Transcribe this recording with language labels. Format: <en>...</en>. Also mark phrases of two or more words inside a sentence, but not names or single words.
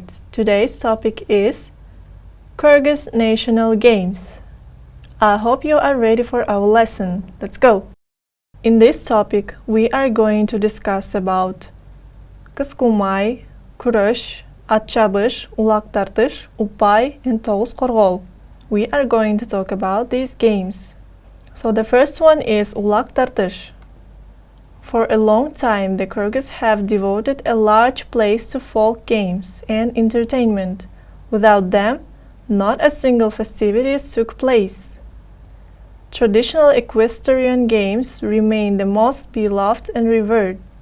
<en>Today's topic is Kyrgyz National Games. I hope you are ready for our lesson. Let's go! In this topic, we are going to discuss about</en> <ky>кыскумай, күрөш, ат чабыш, улак тартыш, упай,</ky> <en>and</en> <ky>тоғыз коргол.</ky> <en>We are going to talk about these games. So the first one is</en> <ky>улак тартыш.</ky> <en>For a long time, the Kyrgyz have devoted a large place to folk games and entertainment. Without them, not a single festivities took place. Traditional equestrian games remain the most beloved and revered.</en>